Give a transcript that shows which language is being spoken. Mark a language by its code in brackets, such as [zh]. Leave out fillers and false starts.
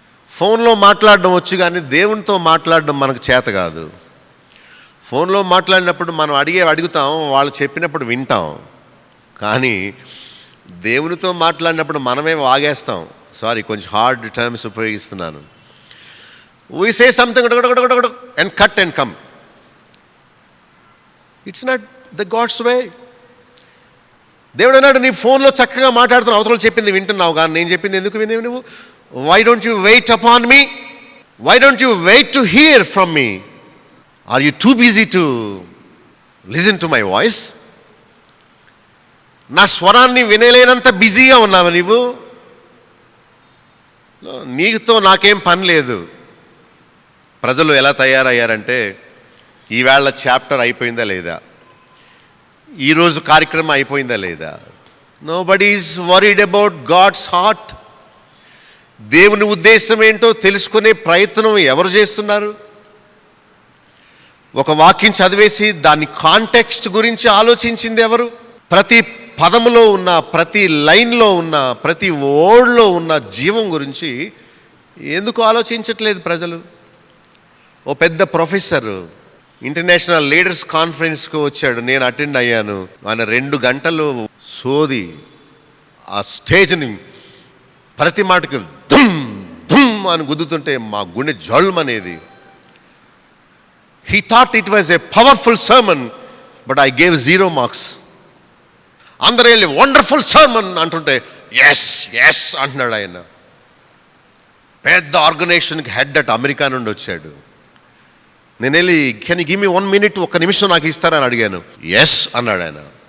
[te] ఫోన్లో మాట్లాడడం వచ్చు కానీ దేవునితో మాట్లాడడం మనకు చేత కాదు. ఫోన్లో మాట్లాడినప్పుడు మనం అడుగుతాం, వాళ్ళు చెప్పినప్పుడు వింటాం. కానీ దేవునితో మాట్లాడినప్పుడు మనమే వాగేస్తాం. సారీ, కొంచెం హార్డ్ టర్మ్స్ ఉపయోగిస్తున్నాను. [en] We say something and cut and come. It's not the God's way. [te] దేవుడు అన్నాడు, నీ ఫోన్లో చక్కగా మాట్లాడుతున్నావు, అవతల చెప్పింది వింటున్నావు కానీ నేను చెప్పింది ఎందుకు వినేవు నువ్వు? [en] Why don't you wait upon me? Why don't you wait to hear from me? Are you too busy to listen to my voice? [te] నా స్వరాన్ని వినలేనంత బిజీగా ఉన్నావు నీవు. నీతో నాకేం పని లేదు. ప్రజలు ఎలా తయారయ్యారంటే, ఈవేళ చాప్టర్ అయిపోయిందా లేదా, ఈరోజు కార్యక్రమం అయిపోయిందా లేదా. [en] Nobody is worried about God's heart. [te] దేవుని ఉద్దేశం ఏంటో తెలుసుకునే ప్రయత్నం ఎవరు చేస్తున్నారు? ఒక వాక్యం చదివేసి దాని కాంటెక్స్ట్ గురించి ఆలోచించింది ఎవరు? ప్రతి పదములో ఉన్న, ప్రతి లైన్లో ఉన్న, ప్రతి వర్డ్లో ఉన్న జీవం గురించి ఎందుకు ఆలోచించట్లేదు ప్రజలు? ఓ పెద్ద ప్రొఫెసర్ ఇంటర్నేషనల్ లీడర్స్ కాన్ఫరెన్స్కి వచ్చాడు, నేను అటెండ్ అయ్యాను. ఆయన 2 గంటలు సోది ఆ స్టేజ్ని ప్రతి మాటకి ధుమ్ ధుమ్ అని గుద్దుతుంటే మా గుండె జల్మనేది. [en] He thought it was a powerful sermon, but I gave 0 marks. [te] అందరూ వెళ్ళి వండర్ఫుల్ సర్మన్ అంటుంటే ఎస్ ఎస్ అంటున్నాడు ఆయన. పెద్ద ఆర్గనైజేషన్కి హెడ్ అట్ అమెరికా నుండి వచ్చాడు. నేను వెళ్ళి [en] can you give me 1 minute, [te] 1 నిమిషం నాకు ఇస్తారని అడిగాను. ఎస్ అన్నాడు ఆయన.